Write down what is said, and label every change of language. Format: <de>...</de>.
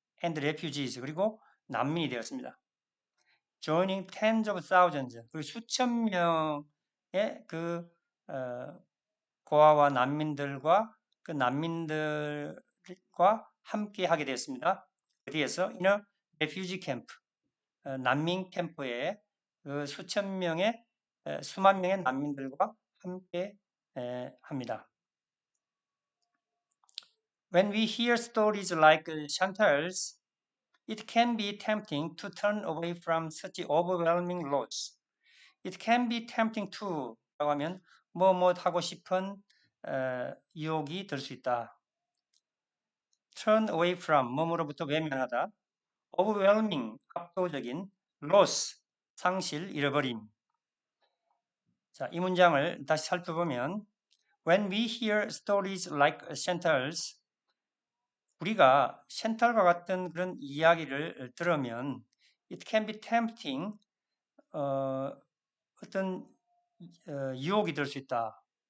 <en>and refugees,</en> <ko>그리고 난민이 되었습니다.</ko> <en>joining tens of thousands,</en> <ko>그 수천 명의 그 고아와 난민들과 그 난민들과 함께 하게 되었습니다. 어디에서?</ko> <en>in a refugee camp,</en> <ko>난민 캠프에 그 수만 명의 난민들과 함께 합니다.</ko> <en>When we hear stories like Chantal's, it can be tempting to turn away from such overwhelming loss. It can be tempting to</en> <ko>라고 하면 뭐뭐 하고 싶은 유혹이 들 수 있다.</ko> <en>Turn away from</en> <ko>뭐뭐로부터 외면하다. Overwhelming 압도적인 loss 상실 잃어버림. 자, 이 문장을 다시 살펴보면</ko> <en>When we hear stories like Chantal's,</en> <ko>우리가 샨탈과 같은 그런 이야기를 들으면</ko> <en>it can be tempting,</en> <ko>어떤 유혹이 될 수 있다.</ko>